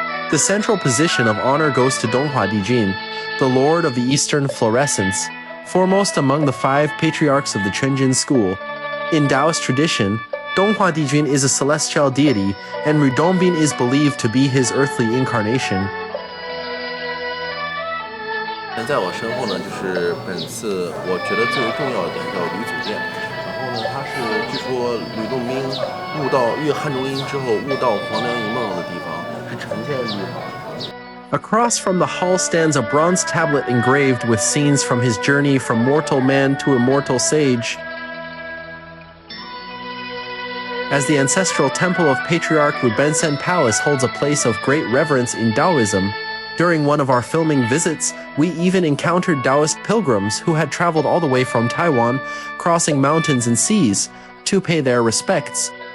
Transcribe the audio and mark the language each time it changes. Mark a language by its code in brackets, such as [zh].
[en] The central position of honor goes to Donghua Dijun, the lord of the eastern fluorescence, foremost among the five patriarchs of the Quanjin school. In Taoist tradition, Donghua Dijun is a celestial deity, and Rudongbin is believed to be his earthly incarnation. [zh] 在我身后呢，就是本次我觉得最为重要的点叫吕祖殿。然后呢，它是据说吕洞宾悟道阅汉中音之后悟到黄粱一梦的地方，是呈现的地方。 [en] Across from the hall stands a bronze tablet engraved with scenes from his journey from mortal man to immortal sage. As the ancestral temple of Patriarch Rubensen Palace holds a place of great reverence in Taoism, during one of our filming visits, we even encountered Taoist pilgrims who had traveled all the way from Taiwan, crossing mountains and seas, to pay their respects.